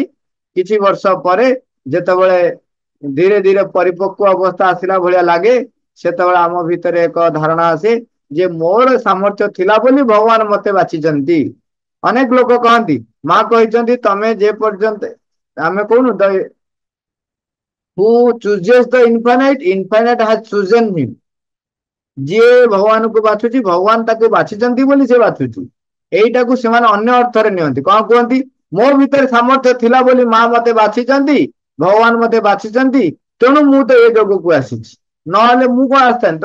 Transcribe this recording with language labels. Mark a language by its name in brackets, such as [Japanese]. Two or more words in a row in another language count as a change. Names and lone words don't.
[Odia] କିଛି ବର୍ଷ ପରେ ଯେତେବେଳେ ଧୀରେ ଧୀରେ ପରିପକ୍व ଅବସ୍ଥା ଆସିଲା ଭଳିଆ ଲାଗେ, ସେତେବେଳେ ଆମ ଭିତରେ ଏକ ଧାରଣା ଆସେ ଯେ ମୋର ସାମର୍ଥ୍ୟ ଥିଲା ବୋଲି ଭଗବାନ ମତେ ବାଛିଛନ୍ତି। ଅନେକ ଲୋକ କହନ୍ତି, ମା କହିଛନ୍ତି ତମେ ଯେ ପର୍ଯ୍ୟନ୍ତ, ଆମେ କହୁନୁ [English] who chooses the infinite, infinite has chosen him। [Odia] ଯିଏ ଭଗବାନଙ୍କୁ ବାଛୁଛି, ଭଗବାନ ତାକୁ ବାଛିଛନ୍ତି ବୋଲି ସେ ବାଛୁଛି। ଏଇଟାକୁ ସେମାନେ ଅନ୍ୟ ଅର୍ଥରେ ନିଅନ୍ତି। କଣ କୁହନ୍ତି? ମୋ ଭିତରେ ସାମର୍ଥ୍ୟ ଥିଲା ବୋଲି ମା ମତେ ବାଛିଛନ୍ତି, ଭଗବାନ ମତେ ବାଛିଛନ୍ତି, ତେଣୁ ମୁଁ ତ ଏ ଯୋଗକୁ ଆସିଛି, ନହେଲେ ମୁଁ କଣ ଆସିଥାନ୍ତି।